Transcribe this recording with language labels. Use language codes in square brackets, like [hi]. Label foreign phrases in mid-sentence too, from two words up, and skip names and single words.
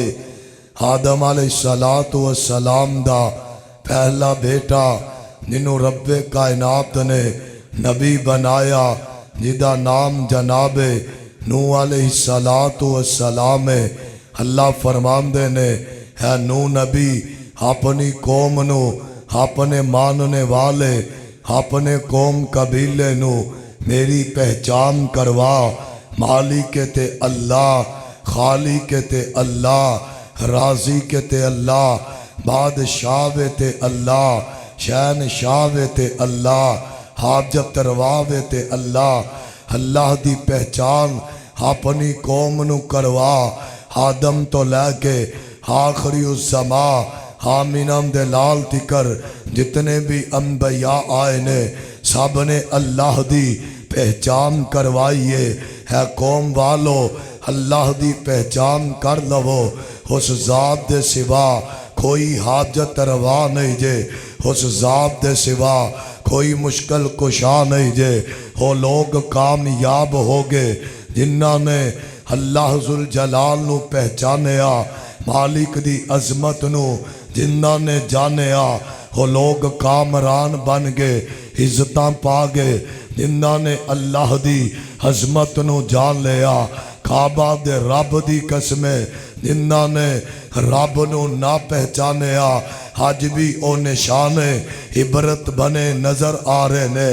[pa] آدم علیہ السلام دا پہلا بیٹا جنہوں رب کائنات نے نبی بنایا جدا نام جناب نوح علیہ السلام اللہ فرمان دینے ہے نوح نبی اپنی قوم نو اپنے ماننے والے اپنے قوم قبیلے نو میری پہچان کروا مالک تے اللہ خالق تے اللہ رازق تے اللہ بادشاہ تے اللہ، شہنشاہ تے اللہ، حاجت روا تے اللہ۔ اللہ دی پہچان اپنی قوم نو کروا، آدم تو لے کے آخری الزما آمینہ دے لال تکر جتنے بھی انبیاء آئے نے سب نے اللہ دی پہچان کروائیے۔ ہے قوم والو اللہ دی پہچان کر لو، اس ذات دے سوا کوئی حاجت روا نہیں جے، اس ذات دے سوا کوئی مشکل کشا نہیں جے۔ وہ لوگ کامیاب ہو گئے جنہاں نے اللہ ذوالجلال نو پہچانیا، مالک دی عظمت نو جنہاں نے جانیا۔ وہ لوگ کامران بن گئے، عزتاں پا گئے جنہاں نے اللہ دی عظمت نو جان لیا۔ کعبہ دے رب دی قسمیں جنہاں نے رب نو نہ پہچانیا، آج بھی او نشان عبرت بنے نظر آ رہے نے۔